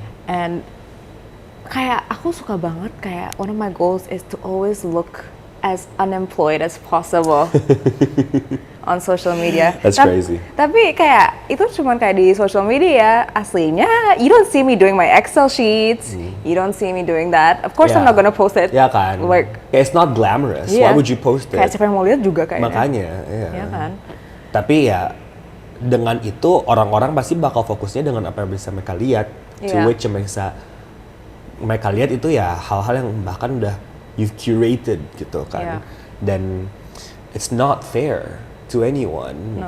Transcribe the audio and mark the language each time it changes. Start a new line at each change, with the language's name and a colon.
English: And
Indonesian: kayak aku suka banget, kayak
English: one of my goals is to always look as unemployed as possible on social media. That's crazy.
Indonesian: Tapi kayak itu cuman kayak di social media, aslinya
English: you don't see me doing my Excel sheets, you don't see me doing that. Of course I'm not gonna post it.
Indonesian: Ya kan.
English: Like, it's not glamorous. Why would you post it?
Indonesian: Kayak siapa yang mau lihat juga kayaknya. Makanya, iya. Ya kan. Tapi ya dengan itu orang-orang pasti bakal fokusnya dengan apa yang bisa mereka lihat,
English: to which
Indonesian: yang mereka lihat itu ya hal-hal yang bahkan udah
English: you've curated
Indonesian: gitu kan. Dan
English: it's not fair to anyone.